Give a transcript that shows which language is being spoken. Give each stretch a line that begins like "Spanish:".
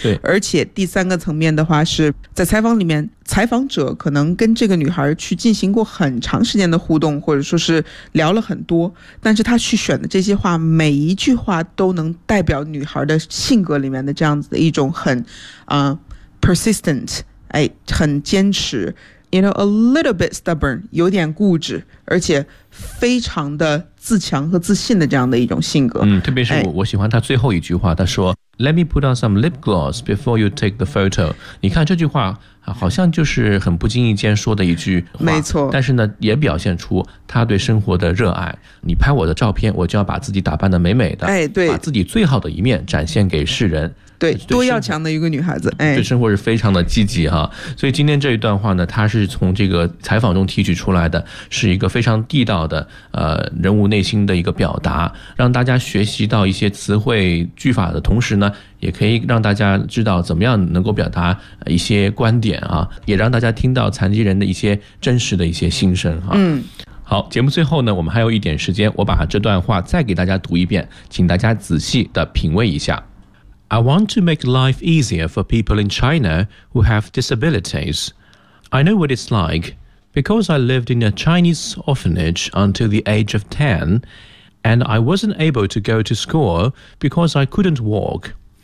Chinese: 而且第三个层面的话是在采访里面，采访者可能跟这个女孩去进行过很长时间的互动，或者说是聊了很多，但是她去选的这些话，每一句话都能代表女孩的性格里面的这样子的一种很persistent， 很坚持 ，
English: you know a little bit stubborn，
Chinese: 有点固执，而且非常的自强和自信的这样的一种性格。特别是我喜欢她最后一句话，她说。
English: Let me put on some lip gloss before you take the photo.
Chinese: 你看这句话好像就是很不经意间说的一句话，没错。但是呢，也表现出他对生活的热爱。你拍我的照片，我就要把自己打扮得美美的，对，把自己最好的一面展现给世人。对，多要强的一个女孩子，对生活是非常的积极哈。所以今天这一段话呢，它是从这个采访中提取出来的，是一个非常地道的人物内心的一个表达，让大家学习到一些词汇句法的同时呢，也可以让大家知道怎么样能够表达一些观点啊，也让大家听到残疾人的一些真实的一些心声哈。好，节目最后呢，我们还有一点时间，我把这段话再给大家读一遍，请大家仔细的品味一下。
English: I want to make life easier for people in China who have disabilities. I know what it's like, because I lived in a Chinese orphanage until the age of 10, and I wasn't able to go to school because I couldn't walk.